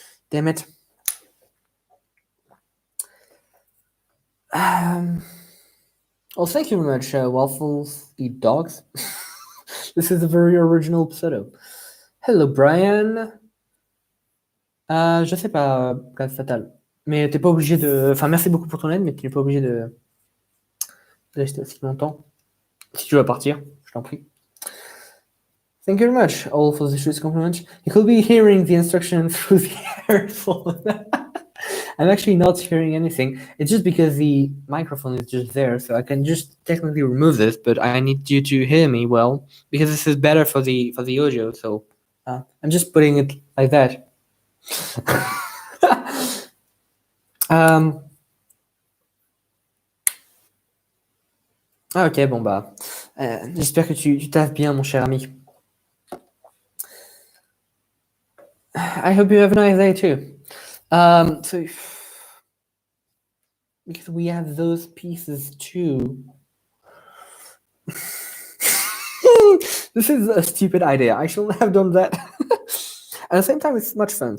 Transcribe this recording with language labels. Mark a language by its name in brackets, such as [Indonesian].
[English] Damn it. Well, thank you very much, Waffles Eat Dogs. This is a very original pseudo. Hello, Brian. [French] Je sais pas, Classe Fatale. Mais t'es pas obligé de... Enfin, merci beaucoup pour ton aide, mais tu n'es pas obligé de rester aussi longtemps. Si tu veux partir, je t'en prie. [English] Thank you very much, all for the choice compliment. You could be hearing the instruction through the earphone. I'm actually not hearing anything. It's just because the microphone is just there, so I can just technically remove this, but I need you to hear me well, because this is better for the audio, so I'm just putting it like that. [French] Ok, bon bah, j'espère que tu taffes bien, mon cher ami. [English] I hope you have a nice day too. So because we have those pieces too. This is a stupid idea. I shouldn't have done that. At the same time, it's much fun.